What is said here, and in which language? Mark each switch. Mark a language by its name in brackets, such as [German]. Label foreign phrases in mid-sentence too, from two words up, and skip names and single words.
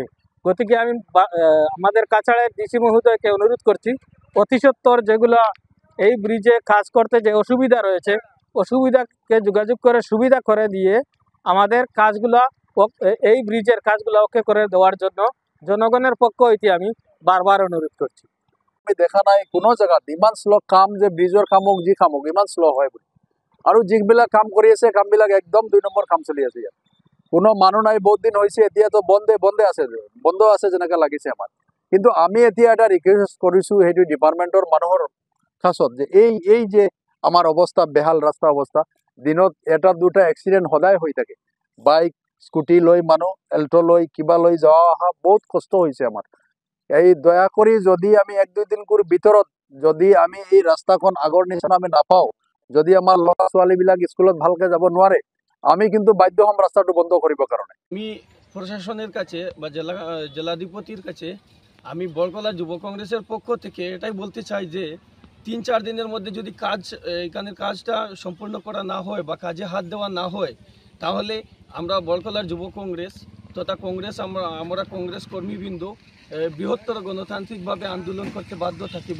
[Bangla] গতিকে আমি আমাদের কাছাড়ের ডিসি মহোদয়কে অনুরোধ করছি অতি সত্বর যেগুলো এই ব্রিজে কাজ করতে যে অসুবিধা রয়েছে অসুবিধাকে যোগাযোগ করে সুবিধা করে দিয়ে আমাদের কাজগুলা এই ব্রিজের কাজগুলো ওকে করে দেওয়ার জন্য জনগণের পক্ষ হইতে আমি বারবার অনুরোধ করছি। [Assamese] আমি দেখা নাই কোনো জেগাত ইমান শ্ল কাম যে ব্ৰিজৰ কাম হোক যি কাম হোক ইমান শ্ল হয় বুলি। আৰু যিবিলাক কাম কৰি আছে কামবিলাক একদম 2 নম্বৰ কাম চলি আছে। ইয়াত কোনো মানুহ নাই, বহুত দিন হৈছে, এতিয়াতো বন্ধ আছে যেনেকৈ লাগিছে আমাৰ। কিন্তু আমি এতিয়া এটা ৰিকুৱেষ্ট কৰিছোঁ সেইটো ডিপাৰ্টমেণ্টৰ মানুহৰ কাছত যে এই যে আমাৰ অৱস্থা বেহাল ৰাস্তা অৱস্থা, দিনত 1-2টা এক্সিডেণ্ট সদায় হৈ থাকে। [English] bike scooty [Assamese] লৈ মানুহ এল্টো লৈ কিবা লৈ যোৱা অহা বহুত কষ্ট হৈছে আমাৰ। এই দয়া কৰি যদি আমি 1-2 দিনৰ ভিতৰত যদি আমি এই ৰাস্তাখন আগৰ নিচিনা আমি নাপাওঁ, যদি আমাৰ ল'ৰা ছোৱালীবিলাক স্কুলত ভালকে যাব নোৱাৰে, আমি কিন্তু বাধ্য হম রাস্তাটা বন্ধ করিব। [Bangla] কারণে আমি প্রশাসনের কাছে বা জেলাধিপতির কাছে আমি বরকলা যুব কংগ্রেসের পক্ষ থেকে এটাই বলতে চাই যে 3-4 দিনের মধ্যে যদি এখানের কাজটা সম্পূর্ণ করা না হয় বা কাজে হাত দেওয়া না হয় তাহলে আমরা বরকলার যুব কংগ্রেস তথা আমরা কংগ্রেস কর্মীবৃন্দ বৃহত্তর গণতান্ত্রিকভাবে আন্দোলন করতে বাধ্য থাকিব।